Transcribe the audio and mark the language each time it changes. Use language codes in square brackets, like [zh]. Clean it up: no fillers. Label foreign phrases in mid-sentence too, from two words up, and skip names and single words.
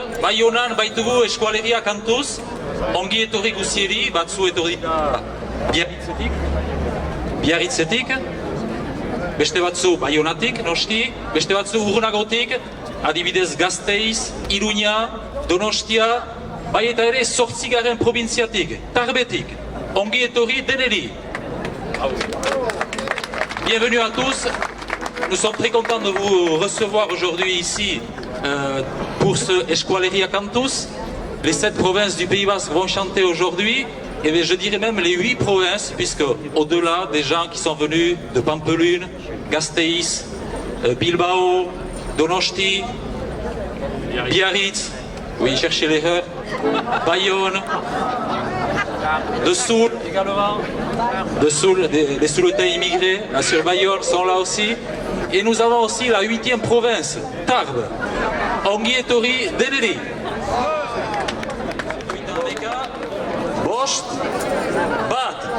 [eu] Baionan baitugu eskualeria kantuz, ongi etorri guzieri, batzu etorri Biarritzetik, beste batzu Baionatik, noski, beste batzu urrunagotik, adibidez Gasteiz, Iruña, Donostia, bai eta ere 8. Probintziatik, Tarbetik, ongi etorri deneri. [fr] Bienvenue à tous, nous sommes très contents de vous recevoir aujourd'hui ici pour ce Eskualeria Cantus. Les 7 provinces du Pays Basque vont chanter aujourd'hui, et je dirais même les 8 provinces, puisque au-delà des gens qui sont venus de Pampelune, Gasteiz, Bilbao, Donosti, Biarritz, oui, cherchez l'erreur, Bayonne, de Soule également, de Soule, les Souletais immigrés sur Bayonne sont là aussi. Et nous avons aussi la 8e province, Tarbes, [eu] ongi etorri deneri. Bost, bat.